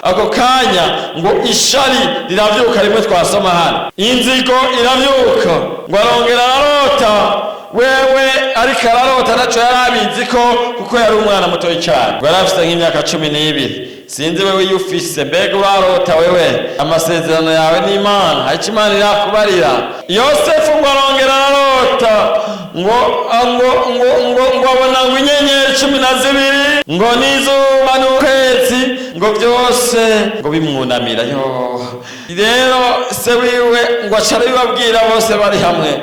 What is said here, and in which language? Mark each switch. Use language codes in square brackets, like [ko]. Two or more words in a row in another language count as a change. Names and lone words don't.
[rn] Ako kanya ngo ishari riravyuka, rimwe twasoma hano, inzigo iravyuka, ngo arongera ararota. Wewe ariko ararota naco yarabizi ko, kuko yari umwana mutoyi cyane, ngo yarafise nk'imyaka 12. Sinzi wewe yufise, mbega urarota wewe? Amasezerano yawe n'Imana, haca Imana irakubarira. Yosefu ngo arongera ararota, ngo abona ngo inyenyeri 12, ngo n'izuba n'ukwezi, ngo byose ngo bimwunamira. Rero se wiwe ngo acara bibabwira bose bari hamwe.